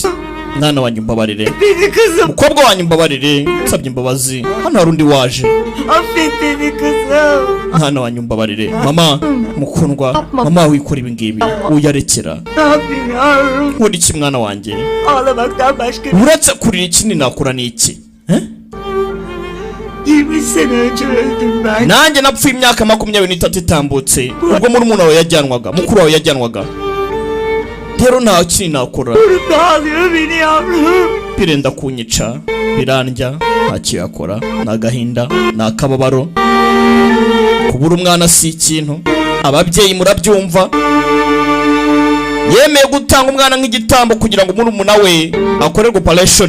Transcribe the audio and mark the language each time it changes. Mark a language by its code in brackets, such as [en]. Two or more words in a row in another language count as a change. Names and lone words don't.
[rw] Mwana wanjye mbabarire, mukobwa wanjye mbabarire, nsabye imbabazi. Hano hari undi waje. Mwana wanjye mbabarire. Mama mukundwa, mama wikora ibi ngibi uyarekera. Uri iki mwana wanjye? Uretse kurira ikindi nakora ni iki? [tr] 20 sene önce öldüm ben. [rw] Nanjye napfuye imyaka 23 itambutse ubwo muri umuntu wawe yajyanwaga, mukuru wawe yajyanwaga. Rero nta kintu nakora. [tr] Dağılıyor beni yavrum. [rw] Birenda kunyica, birandya, nta kiyakora, nagahinda, nakababaro. Kubura umwana si ikintu. Ababyeyi murabyumva. Yemeye gutanga umwana nk'igitambo kugira ngo muri umuntu we akorerwe operation.